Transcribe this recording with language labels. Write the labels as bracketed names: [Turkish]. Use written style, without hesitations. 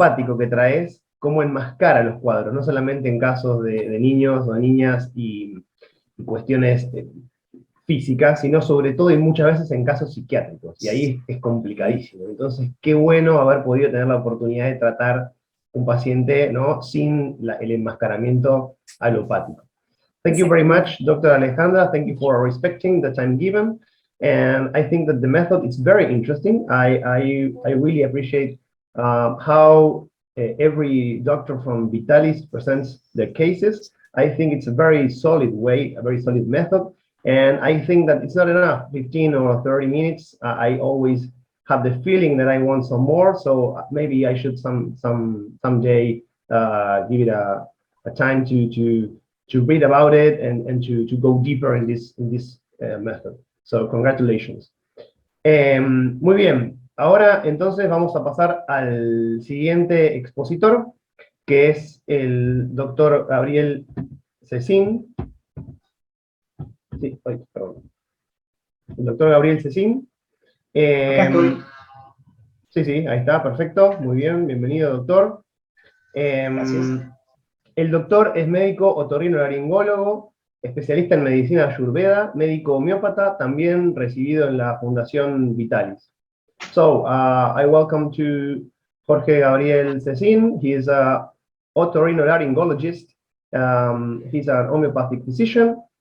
[Spanish] alopático que traes, cómo enmascara los cuadros, no solamente en casos de niños o de niñas y cuestiones físicas, sino sobre todo y muchas veces en casos psiquiátricos, y ahí es complicadísimo. Entonces, qué bueno haber podido tener la oportunidad de tratar un paciente, ¿no?, sin el enmascaramiento alopático. [English] Thank you very much, Dr. Alejandra. Thank you for respecting the time given. And I think that the method is very interesting. I really appreciate how every doctor from Vitalis presents their cases. I think it's a very solid way, a very solid method. And I think that it's not enough, 15 or 30 minutes. I always have the feeling that I want some more. So maybe I should someday give it a time to read about it and to go deeper in this method. So congratulations. [Spanish] Muy bien, ahora entonces vamos a pasar al siguiente expositor, que es el doctor Gabriel Cecín. Sí, perdón. El doctor Gabriel Cecín. Sí, sí, ahí está, perfecto. Muy bien, bienvenido, doctor. Gracias. El doctor es médico otorrinolaringólogo, especialista en medicina ayurveda, médico homeópata, también recibido en la Fundación Vitalis. [English] So, I welcome to Jorge Gabriel Cecín. He is an otorrinolaryngologist. He's an homeopathic physician.